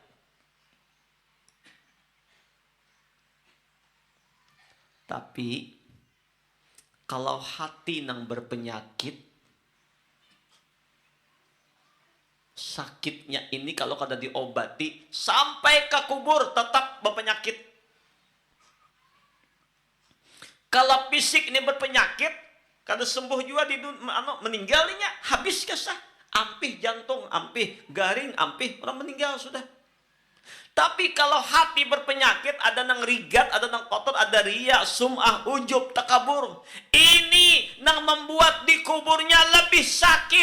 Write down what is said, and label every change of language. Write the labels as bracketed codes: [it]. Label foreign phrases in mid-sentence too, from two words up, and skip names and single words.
[bjn] Tapi kalau hati yang berpenyakit, sakitnya ini kalau kada diobati sampai ke kubur tetap berpenyakit. [id] Kalau fisik ini berpenyakit, [bjn] kada sembuh juga meninggalnya, habis kesah, ampih jantung, ampih garing, ampih orang meninggal sudah. Tapi kalau hati berpenyakit, ada nang rigat, ada nang kotor, ada riya, sum'ah, ujub, takabur. Ini nang membuat di kuburnya lebih sakit.